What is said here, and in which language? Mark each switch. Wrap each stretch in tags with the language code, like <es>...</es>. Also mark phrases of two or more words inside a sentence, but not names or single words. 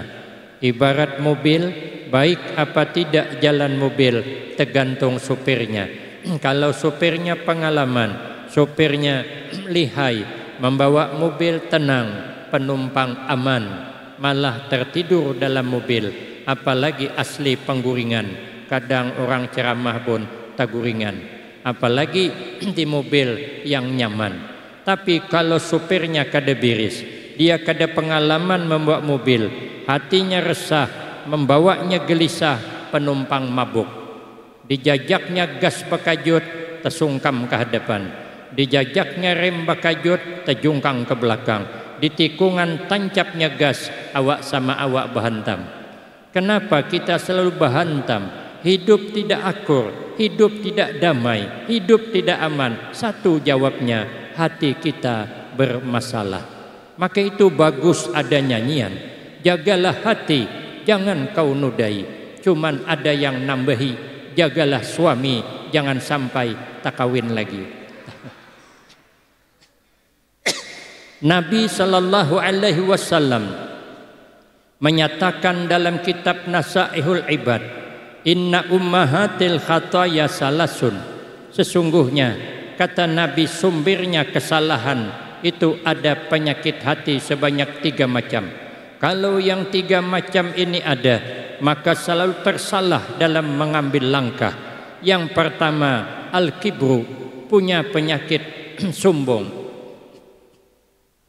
<id>Ibarat mobil, baik apa tidak jalan mobil tergantung sopirnya. Kalau sopirnya pengalaman, sopirnya lihai, membawa mobil tenang, penumpang aman, malah tertidur dalam mobil.</id> <bjn>Apalagi asli pengguringan, kadang orang ceramah pun taguringan.</bjn> <id>Apalagi di mobil yang nyaman. Tapi kalau supirnya kada biris, dia kada pengalaman membawa mobil, hatinya resah, membawanya gelisah, penumpang mabuk.</id> <bjn>Dijajaknya gas pakajut, tersungkam ke hadapan. Dijajaknya rem pakajut, terjungkang ke belakang. Di tikungan tancapnya gas, awak sama awak bahantam.</bjn> <id>Kenapa kita selalu bahantam? Hidup tidak akur, hidup tidak damai, hidup tidak aman. Satu jawabnya, hati kita bermasalah. Maka itu bagus ada nyanyian, jagalah hati, jangan kau nodai. Cuman ada yang nambahi, jagalah suami, jangan sampai tak kawin lagi. Nabi</id> <ar>sallallahu alaihi wasallam</ar> <id>menyatakan dalam kitab Nasaihul Ibad,</id> <ar>inna ummahatil khataya salasun.</ar> <id>Sesungguhnya kata Nabi, sumbernya kesalahan itu ada penyakit hati sebanyak 3 macam. Kalau yang 3 macam ini ada, maka selalu tersalah dalam mengambil langkah. Yang pertama, al-kibru, punya penyakit sombong.</id>